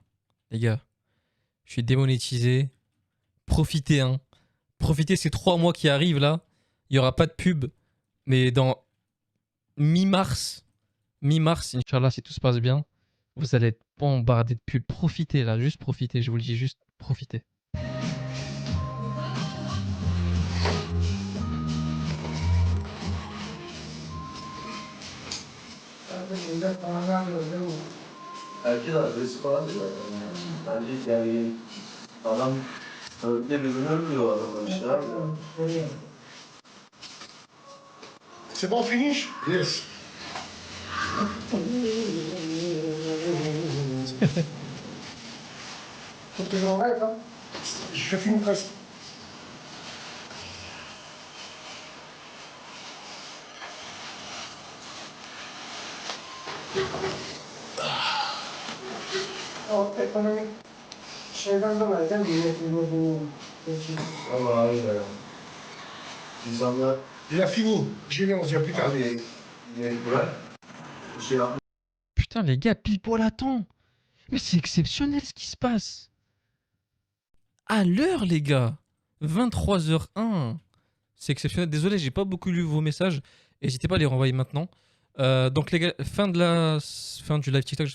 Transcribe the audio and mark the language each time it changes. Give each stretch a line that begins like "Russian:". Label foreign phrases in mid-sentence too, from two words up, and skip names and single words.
French: Les gars, je suis démonétisé. Profitez, hein. Profitez ces 3 mois qui arrivent, là. Il n'y aura pas de pub. Mais dans mi-mars, Inch'Allah, si tout se passe bien, Vous allez être bombardé de pubs. Profitez là, juste profitez, je vous le dis, juste profitez.
Turkish: Herkes adresi falan diyor. Bence yani adam ne bir gün ölmüyor adam işte abi.
French: C'est bon, finish? Yes. Faut que j'enlève, hein? Je finis presque.
Turkish: O ekonomik şeyden dolayı değil mi? Yönetim. Ama abi ya. İnsanlar
French: Il a fini. Je vais, on se dit à plus tard.
Turkish: abi bırak. Bir şey yapmış.
French: Putain, les gars, pile poil à temps. Mais c'est exceptionnel ce qui se passe. À l'heure, les gars. 23h01. C'est exceptionnel. Désolé, j'ai pas beaucoup lu vos messages. N'hésitez pas à les renvoyer maintenant. Donc, les gars, fin du live TikTok.